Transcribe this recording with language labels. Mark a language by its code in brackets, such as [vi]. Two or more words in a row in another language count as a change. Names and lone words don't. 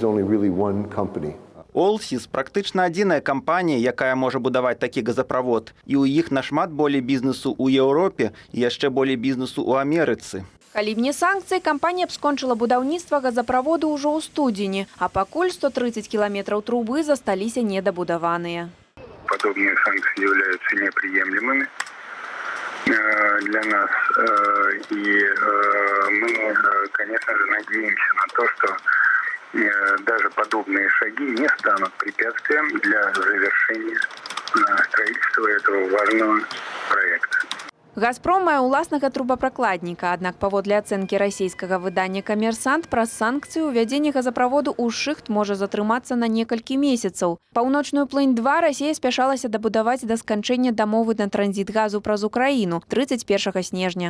[be] «Олсіз» практычна адзіная кампанія, якая можа будаваць такі газаправод. І ў іх нашмат болей бізнесу ў Еўропе і яшчэ болей бізнесу ў Амерыцы. Калі б не санкцыі, кампанія б скончыла будаўніцтва газаправоду ўжо ў студзені, а пакуль 130 кіламетраў трубы засталіся недабудаваныя. [ru] Подобные санкции являются неприемлемыми для нас. И мы, конечно же, надеемся на то, что даже подобные шаги не станут препятствием для завершения строительства этого важного проекта. [be] «Газпром» мае ўласнага трубапракладніка, аднак паводле ацэнкі расійскага выдання «Камерсант» праз санкцыі ўвядзенне газаправоду ў шыхт можа затрымацца на некалькі месяцаў. «Паўночную плынь-2» Расія спяшалася дабудаваць да сканчэння дамовы на транзіт газу праз Украіну 31 снежня.